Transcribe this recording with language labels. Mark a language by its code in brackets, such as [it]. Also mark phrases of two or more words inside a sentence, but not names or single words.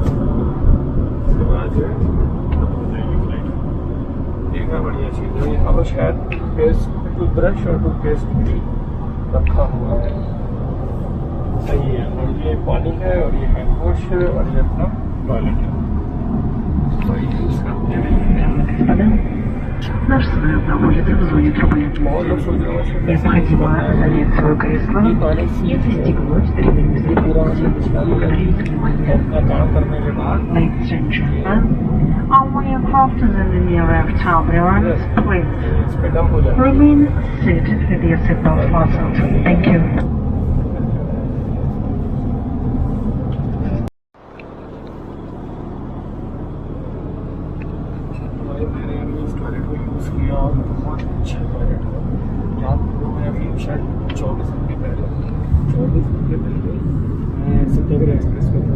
[hi] उसके बाद जो है हो जाएगी फ्लाइट। देखना बढ़िया चीज़ है। यहाँ पर शायद टूथब्रश और टूथपेस्ट भी रखा हुआ है। सही है। और ये पानी है और ये [en] hand wash [hi] है और ये अपना टॉयलेट है। [ru] Наш самолет находится в зоне турбулентности. Необходимо занять свое кресло и застегнуть ремень безопасности. Благодарю за внимание. [en] Ladies and gentlemen, all my aircraft is in the near air turbulence. Please remain seated with your seatbelt fastened. Thank you. [hi] बहुत अच्छा टॉयलेट है। याद करो मैं अभी शायद 24 घंटे पहले मैं सत्याग्रह एक्सप्रेस में था।